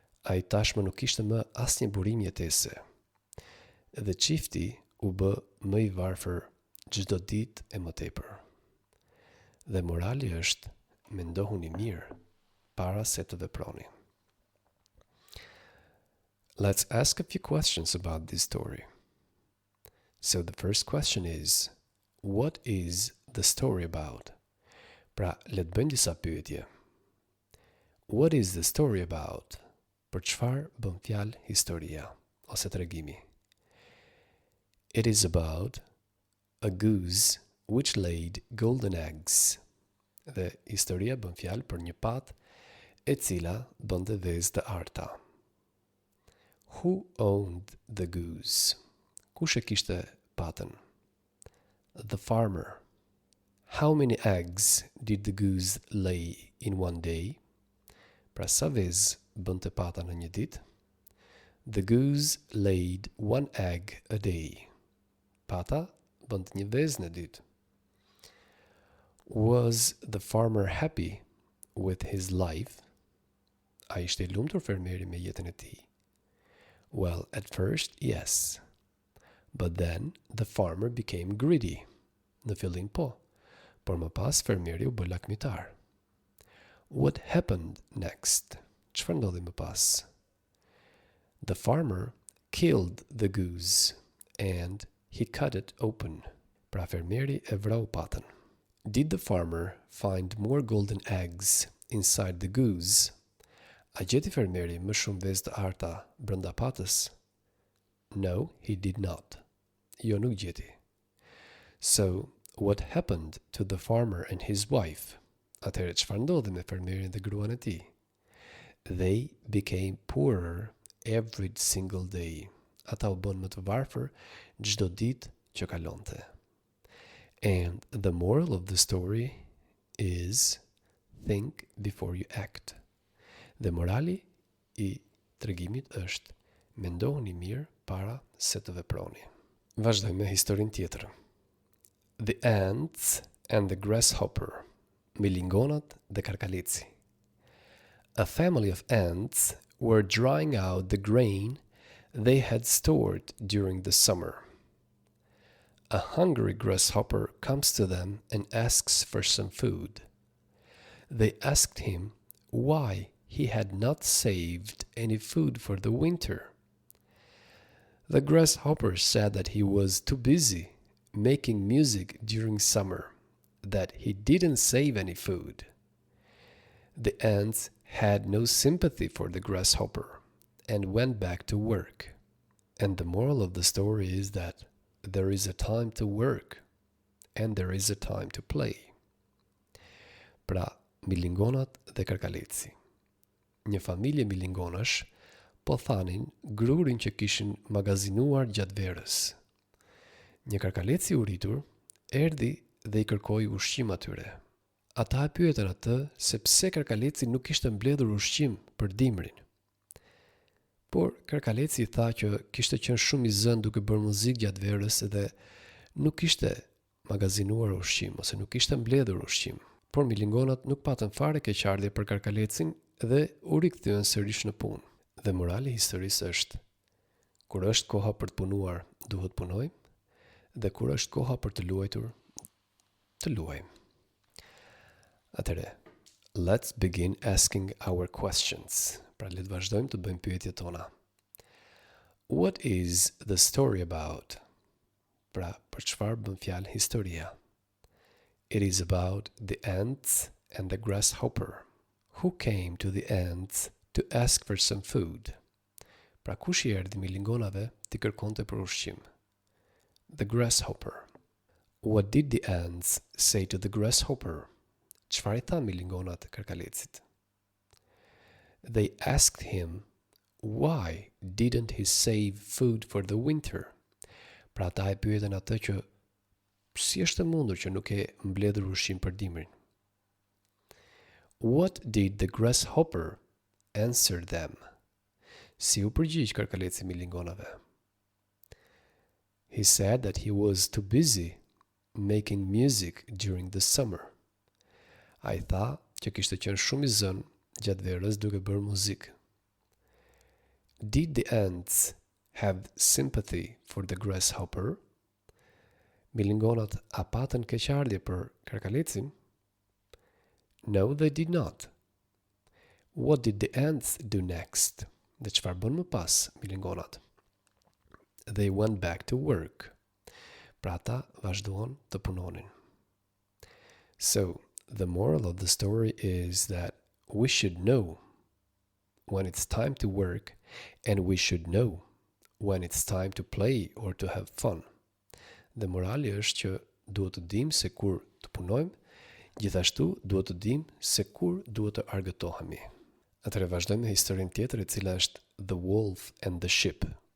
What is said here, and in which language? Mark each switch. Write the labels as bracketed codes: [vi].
[sq] Ai tashmë nuk kishte më asnjë burim jetese. Dhe çifti u bë më i varfër çdo ditë e më tepër. Dhe morali është, mendohuni mirë para se të veproni. [en] Let's ask a few questions about this story. So the first question is, what is the story about? [sq] Pra, le të bëjmë disa pyetje. [en] What is the story about? [sq] Për çfarë bën fjalë historia ose tregimi? [en] It is about a goose which laid golden eggs. [sq] Dhe historia bën fjalë për një patë e cila bënte vezë të arta. [en] Who owned the goose? [sq] Kush e kishte patën? [en] The farmer. How many eggs did the goose lay in one day? [sq] Pra sa vezë bënte pata në një ditë? [en] The goose laid one egg a day. [sq] Pata bënte një vezë në ditë. [en] Was the farmer happy [sq] with his life? A ishte I lumtur fermieri me jetën e tij? [en] Well, at first, yes. But then the farmer became greedy. [sq] Në fillim po, por më pas fermieri u bë lakmitar. [en] What happened next? [sq] Çfarë ndodhi më pas? [en] The farmer killed the goose and he cut it open. [sq] Pra fermieri e vrau patën. [en] Did the farmer find more golden eggs inside the goose? [sq] A gjeti fermieri më shumë vezë të arta brenda patës? [en] No, he did not. [sq] Jo, nuk gjeti. [en] So, what happened to the farmer and his wife? [sq] Atëherë çfarë ndodhi me fermierin dhe gruan e tij? [en] They became poorer every single day. [sq] Ata u bën më të varfër çdo ditë që kalonte. [en] And the moral of the story is think before you act. [sq] Dhe morali I tregimit është mendohuni mirë para se të veproni. Vazhdojmë me historinë tjetër. [en] The ants and the grasshopper. [sq] Milingonat dhe karkaleci. [en] A family of ants were drying out the grain they had stored during the summer. A hungry grasshopper comes to them and asks for some food. They asked him why he had not saved any food for the winter. The grasshopper said that he was too busy making music during summer, that he didn't save any food. The ants had no sympathy for the grasshopper and went back to work. And the moral of the story is that there is a time to work and there is a time to play. [sq] Pra, milingonat dhe karkaleci. Një familje milingonash po thanin grurin që kishin magazinuar gjatë verës. Një karkaleci u rritur erdhi dhe I kërkoi ushqim atyre. Ata e pyetën atë se pse karkaleci nuk kishte mbledhur ushqim për dimrin. Por karkaleci I tha që kishte qenë shumë I zënë duke bërë muzikë gjatë verës dhe nuk kishte magazinuar ushqim ose nuk kishte mbledhur ushqim. Por milingonat nuk patën fare keqardhje për karkalecin dhe u rikthyen sërish në punë. Dhe morali I historisë është: kur është koha për të punuar, duhet punojmë, dhe kur është koha për të luajtur, të luajmë. [en] Atëre, let's begin asking our questions. [sq] Pra le të vazhdojmë të bëjmë pyetjet tona. [en] What is the story about? [sq] Pra, për çfarë bën fjalë historia? [en] It is about the ants and the grasshopper. Who came to the ants to ask for some food? [sq] Pra kush I erdhi milingonave t'i kërkonte për ushqim? [en] The grasshopper. What did the ants say to the grasshopper? [sq] Çfarë I tha milingonat karkalecit? [en] They asked him why didn't he save food for the winter? [sq] Pra ata e pyetën atë që si është e mundur që nuk e mbledhur ushqim për dimrin. [en] What did the grasshopper answer them? [sq] Si u përgjigj karkaleci milingonave? [en] He said that he was too busy making music during the summer. [sq] Ai tha që kishte qenë shumë I zënë gjatë verës duke bërë muzikë. [en] Did the ants have sympathy for the grasshopper? [sq] Milingonat a patën keqardhje për karkalecin? [en] No, they did not. What did the ants do next? [sq] Dhe çfarë bën më pas milingonat? [en] They went back to work. [sq] Pra ata vazhduan të punonin. [en] So, the moral of the story is that we should know when it's time to work and we should know when it's time to play or to have fun. [sq] Dhe morali është që duhet të dimë se kur të punojmë, gjithashtu duhet të dimë se kur duhet të argëtohemi. Atëre vazhdojmë me historinë tjetër e cila është The Wolf and the Sheep.